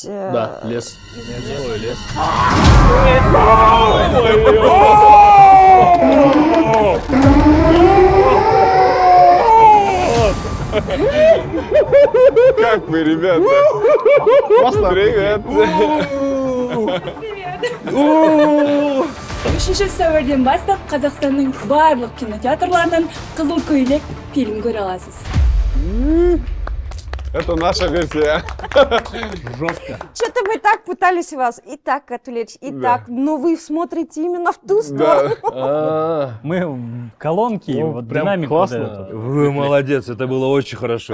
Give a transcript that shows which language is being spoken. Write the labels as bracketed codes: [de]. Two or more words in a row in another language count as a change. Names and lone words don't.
[ru] Да, лес. Ой, лес. Как вы, ребята? Привет! [kk] Үшінші сәуірден бастап Қазақстанның барлық кинотеатрларынан Қызыл көйлек фильм көре аласыз. [ru] Это наша версия. Жестко. Что-то мы так пытались вас и так отвлечь, и так, но вы смотрите именно в ту сторону. Мы в колонки, вот прям динамик классно. вот этот. Вы молодец, это было очень хорошо.